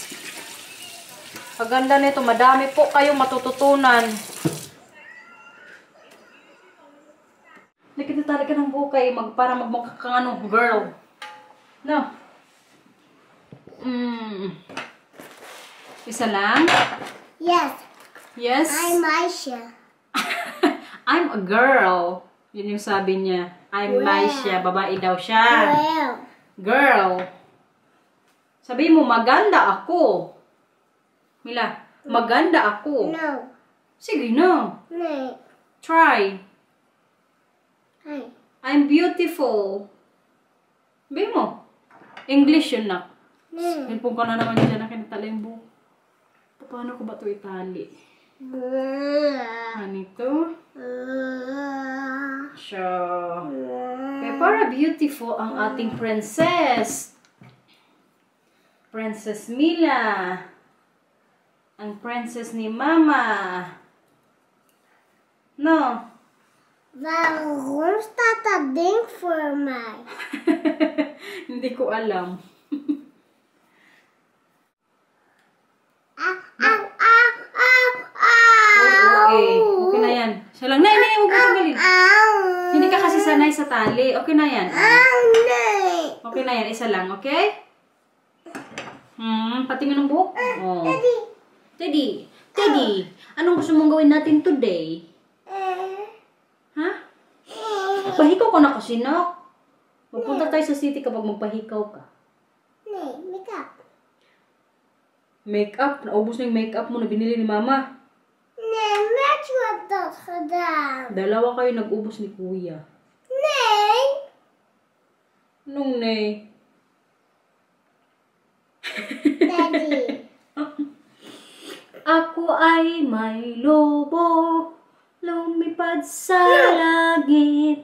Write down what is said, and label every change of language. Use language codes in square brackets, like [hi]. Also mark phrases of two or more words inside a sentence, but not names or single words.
[tl] Paganda nito, madami po kayong matututunan. Nakita ka ng bukay para magmukha kang girl. No? Isa lang? [en] Yes. Yes? I'm Aisha. I'm a girl. [tl] Yun yung sabi niya. I'm Maisha. Babae daw siya. [en] Well. [tl] Girl. Sabi mo, maganda ako. Mila, maganda ako. [en] No. [tl] Sige na. [en] No. Try. Hi. I'm beautiful. [tl] Sabi mo. English yun na. [en] No. [tl] Hilpong ka na naman dyan na kinatala yung buhok. Paano ko ba ito itali? Ganito. Siya. Kaya para beautiful ang ating princess. [en] Princess Mila. [tl] Ang princess ni Mama. [en] No. [nl] Waarom staat dat ding voor mij? [tl] Hindi ko alam. Okay na yan. Siya lang. Nay, huwag mo tanggalin. Hindi ka kasi sanay sa tali. Okay na yan. Okay na yan. Isa lang, okay? Patingin ng buhok. Oh. Teddy, Teddy, anong gusto mong gawin natin today? Ha? Magpahikaw ka na kasi, nak. Magpunta tayo sa city kapag magpahikaw ka. [en] Makeup. Makeup? [tl] Naubos na yung makeup mo na binili ni mama. [nl] Match wat dat gedaan. [tl] Dalawa kayo nag-ubos ni kuya. [nl] Nee. [tl] Anong nay? [en] Daddy. [tl] Ako ay may lobo, lumipad sa langit.